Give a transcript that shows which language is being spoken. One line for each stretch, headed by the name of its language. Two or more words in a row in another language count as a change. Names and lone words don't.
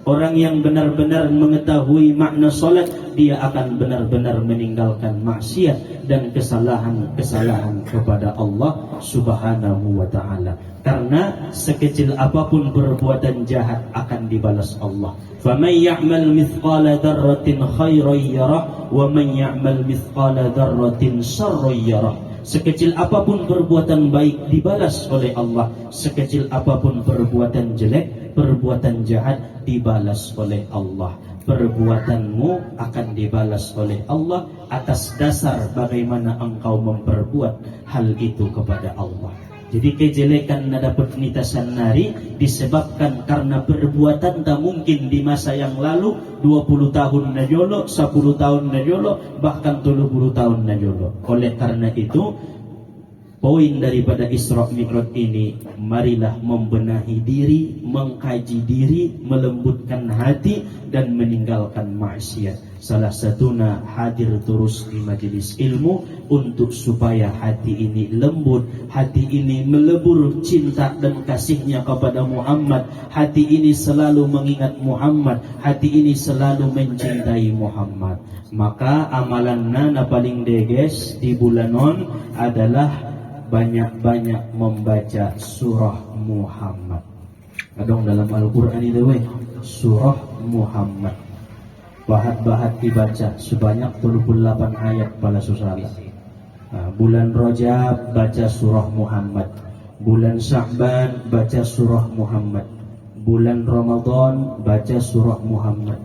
Indonesian: Orang yang benar-benar mengetahui makna solat, dia akan benar-benar meninggalkan maksiat dan kesalahan kepada Allah
Arabic: سبحانه وتعالى.
Indonesian: Karena sekecil apapun perbuatan jahat akan dibalas Allah.
Arabic: فَمَنْ يَعْمَلْ مِثْقَالَ ذَرَّةٍ خَيْرًا يَرَهُ وَمَنْ يَعْمَلْ مِثْقَالَ ذَرَّةٍ شَرًّا يَرَهُ.
Indonesian: Sekecil apapun perbuatan baik dibalas oleh Allah, sekecil apapun perbuatan jelek, perbuatan jahat dibalas oleh Allah. Perbuatanmu akan dibalas oleh Allah atas dasar bagaimana engkau memperbuat hal itu kepada Allah. Jadi kejelekan
Batak Mandailing: na dapat nitasan nari
Indonesian: disebabkan karena perbuatan tak mungkin di masa yang lalu 20 tahun
Batak Mandailing: na jolo,
Indonesian: 10 tahun
Batak Mandailing: na jolo,
Indonesian: bahkan 30 tahun
Batak Mandailing: na jolo.
Indonesian: Oleh karena itu, poin daripada Isra Mi'raj ini, marilah membenahi diri, mengkaji diri, melembutkan hati dan meninggalkan maksiat. Salah satunya hadir terus di majelis ilmu untuk supaya hati ini lembut, hati ini melebur cinta dan kasihnya kepada Muhammad, hati ini selalu mengingat Muhammad, hati ini selalu mencintai Muhammad. Maka
Batak Mandailing: amalanna na
Indonesian: paling
Batak Mandailing: deges di bulanon
Indonesian: adalah banyak-banyak membaca surah Muhammad. Adong dalam Al-Quran itu surah Muhammad. Bahat-bahat dibaca sebanyak 38 ayat pada susala. Bulan Rajab baca surah Muhammad, bulan Sya'ban baca surah Muhammad, bulan Ramadan baca surah Muhammad.